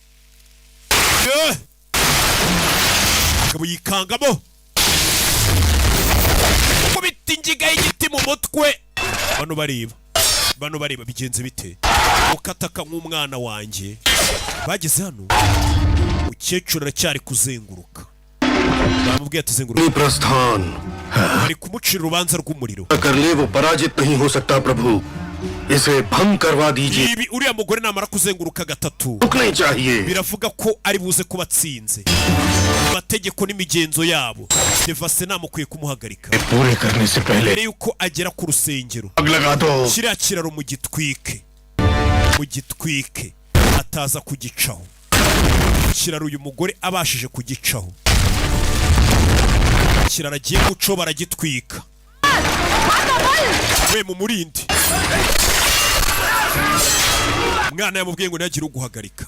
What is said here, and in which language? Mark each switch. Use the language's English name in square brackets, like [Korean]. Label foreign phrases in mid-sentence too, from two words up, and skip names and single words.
[Kinyarwanda] akaba yikangamo kubita ingiga y'igiti mu mutwe. Bano bareba bigenze bite? Ukataka nk'umwana wanjye. Bageze hano umukecuru aracyari kuzenguruka. Bamubwiye ati zenguruka. [Hindi] प्रस्थान [Kinyarwanda] Bari kumucira urubanza rw'umuriro. [Hindi] कर ले वो पराजित नहीं हो सकता प्रभु इसे भंग करवा दीजिए [Kinyarwanda] Ibi uriya mugore namara kuzenguruka gatatu [Hindi] रुकने चाहिए [Kinyarwanda] biravuga ko ari buze kuba atsinze. Amategeko n'imigenzo yabo Devase namukwiye kumuhagarika [Hindi] पूरे करने से पहले [Kinyarwanda] mbere yuko agera ku rusengero. [Hindi] आग लगा दो [Kinyarwanda] Kiriya kiraro mu gitwike ataza kugicaho. Kiraro uyu mugore abashije kugicaho, kiraro agiye guco baragitwika. We mu murindi umwana yamubwiye ngo ntagire uguhagarika.